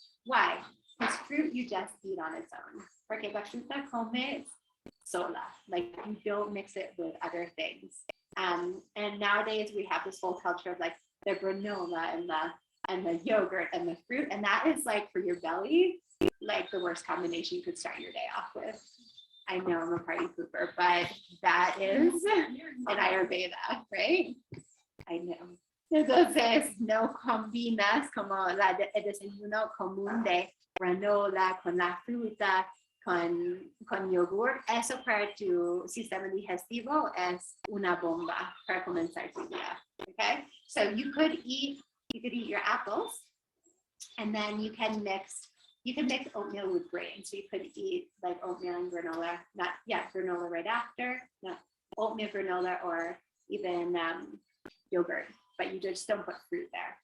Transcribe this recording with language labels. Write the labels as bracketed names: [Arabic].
[English] Why? Because fruit you just eat on its own. [Spanish] Porque la fruta comes sola, [English] like you don't mix it with other things. And nowadays we have this whole culture of like the granola and the yogurt and the fruit, and that is like for your belly, like the worst combination you could start your day off with. I know I'm a party pooper, but that is an Ayurveda, right? I know. [Spanish] Entonces, no combinas como el desayuno común de granola con la fruta, con yogur. Eso para tu sistema digestivo es una bomba para comenzar tu día, okay? [English] So you could eat your apples, and then you can mix oatmeal with grain. So you could eat like oatmeal and granola, granola right after, oatmeal, granola, or even yogurt, but you just don't put fruit there.